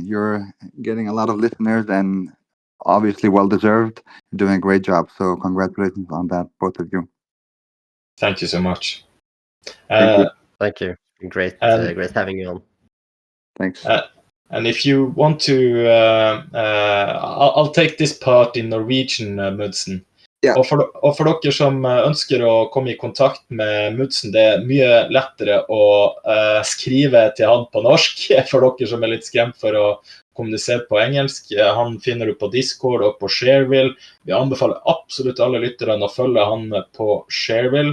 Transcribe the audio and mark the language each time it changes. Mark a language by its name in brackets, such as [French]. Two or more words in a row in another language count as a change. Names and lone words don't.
[English] You're getting a lot of listeners, and obviously well deserved. You're doing a great job. So congratulations on that, both of you. Thank you so much. Thank you. Thank you. Great, And great having you on. Thanks. and if you want to, I'll take this part in Norwegian, Mudsen. [Norwegian] Ja. Og for dere som ønsker å komme i kontakt med Mudsen, det er mye lettere å skrive til han på norsk, for dere som er litt skremt for å kommunisere på engelsk. Han finner du på Discord og på Shareville. Vi anbefaler absolutt alle lytterne å følge han på Shareville.